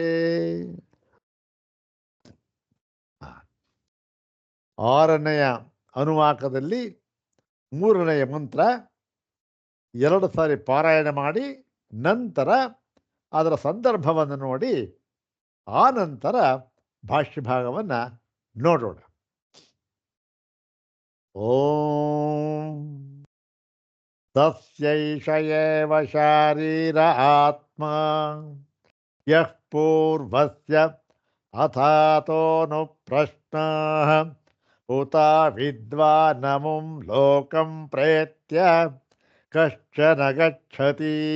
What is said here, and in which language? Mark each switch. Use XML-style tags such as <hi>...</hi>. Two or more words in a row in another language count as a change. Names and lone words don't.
<kn>ಆರನೆಯ ಅನುವಾಕದಲ್ಲಿ ಮೂರನೆಯ ಮಂತ್ರ ಎರಡು ಸಾರಿ ಪಾರಾಯಣ ಮಾಡಿ ನಂತರ ಅದರ ಸಂದರ್ಭವನ್ನು ನೋಡಿ ಆ ನಂತರ ಭಾಷ್ಯ ಭಾಗವನ್ನು ನೋಡೋಣ.</kn> <sa>ಓಂ ತಸ್ಯೈಷ ಏವ ಶಾರೀರ ಆತ್ಮ ಯಃ ಪೂರ್ವಸ್ಯ ಅಥಾತೋನು ಪ್ರಶ್ನಾಃ ಉತ ವಿದ್ವಾನಮುಂ ಲೋಕಂ ಪ್ರೇತ್ಯ ಕಶ್ಚನ ಗಚ್ಚತಿ.</sa>